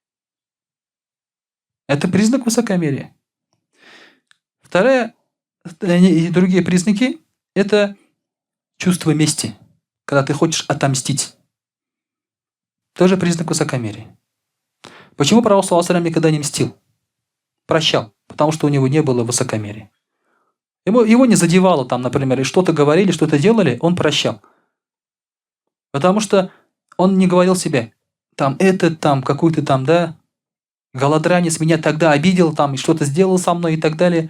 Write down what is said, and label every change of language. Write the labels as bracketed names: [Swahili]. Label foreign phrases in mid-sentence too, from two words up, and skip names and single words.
[Russian] Это признак высокомерия. Второе, и другие признаки – это чувство мести, когда ты хочешь отомстить. Тоже признак высокомерия. Почему пророк [Arabic] صلى الله عليه وسلم [Russian] никогда не мстил? Прощал, потому что у него не было высокомерия. Его не задевало там, например, и что-то говорили, что-то делали, он прощал. Потому что он не говорил себе, там, этот там, какой-то там, да, голодранец меня тогда обидел, там, и что-то сделал со мной и так далее.